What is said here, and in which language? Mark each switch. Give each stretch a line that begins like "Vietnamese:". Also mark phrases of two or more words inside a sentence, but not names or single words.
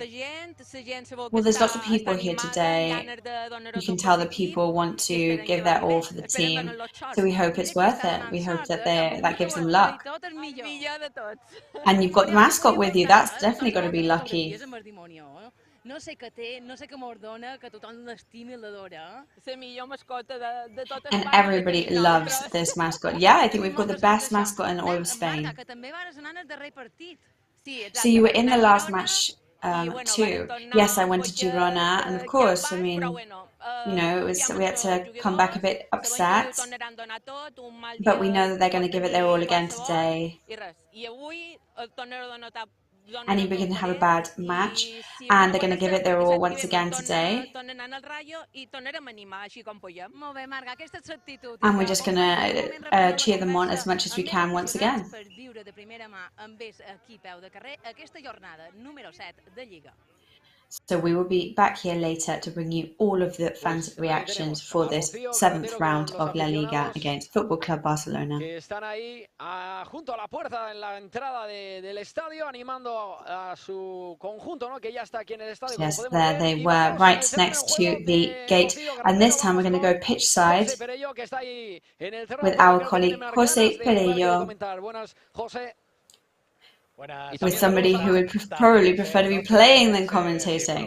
English: Well, there's lots of people here today. You can tell that people want to give their all for the team. So we hope it's worth it. We hope that that gives them luck. And you've got the mascot with you. That's definitely got to be lucky.
Catalan: No sé què té, no sé què m'ordona, que tothom l'estimi i l'adora. És la millor mascota de tot
English: And
Catalan: Espanya.
English: everybody loves this mascot. Yeah, I think we've got the best mascot in all of Spain.
Catalan: Marta, que també vas anar al darrer partit. Sí, exacte.
English: So you were in the last match
Catalan: bueno,
English: too.
Catalan: varen tornar
English: Yes, I
Catalan: amb
English: went to
Catalan: cotxe
English: Girona, and of
Catalan: aquí
English: course, I
Catalan: al
English: mean,
Catalan: parc, però bueno,
English: you know, we had to come back a bit
Catalan: sabem que
English: upset,
Catalan: ho tornaran a donar tot, un mal
English: but we
Catalan: dia
English: know that they're going to give it their all again
Catalan: qualsevol,
English: today.
Catalan: I res. I avui tornarà a donar
English: And you're going to have a bad match, and they're going to give it their all once again today.
Catalan: Tornaran al Rayo I tornarem a animar així com podem. Molt bé, Marga, aquesta és l'actitud.
English: And we're just going to cheer them on as much as we can once again.
Catalan: Per viure de primera mà amb aquí peu de carrer aquesta jornada número 7 de Lliga.
English: So we will be back here later to bring you all of the fans' reactions for this 7th round of La Liga against Futbol Club Barcelona.
Spanish: Que están ahí junto a la puerta en la entrada del estadio animando a su conjunto, ¿no? Que ya está aquí en el estadio.
English: Yes, there they were, right next to the gate. And this time we're going to go pitch side with our colleague José Perello, with somebody who would probably prefer to be playing than commentating.